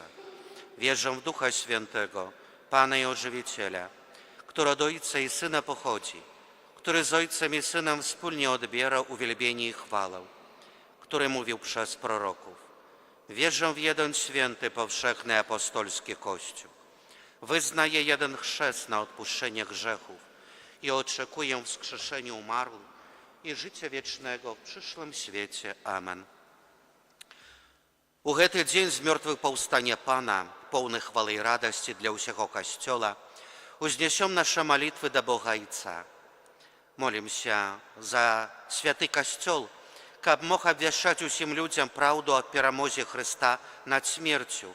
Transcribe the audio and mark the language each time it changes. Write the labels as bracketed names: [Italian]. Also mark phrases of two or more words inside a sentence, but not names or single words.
[Polish] Wierzę w Ducha Świętego, Pana i Ożywiciela, który od Ojca i Syna pochodzi, który z Ojcem i Synem wspólnie odbiera uwielbienie i chwałę, który mówił przez proroków. Wierzę w jeden święty, powszechny apostolski Kościół. Wyznaję jeden chrzest na odpuszczenie grzechów i oczekuję wskrzeszenia umarłych i życia wiecznego w przyszłym świecie. Amen. [Belarusian] У гэты дзень з мёртвых паўстання Пана, поўны хвалы і радасці для ўсяго Касцёла, узнясём нашы малітвы да Бога Айца. Молімся за святы Касцёл, каб мог абвяшчаць усім людзям праўду аб перамозе Хрыста над смерцю.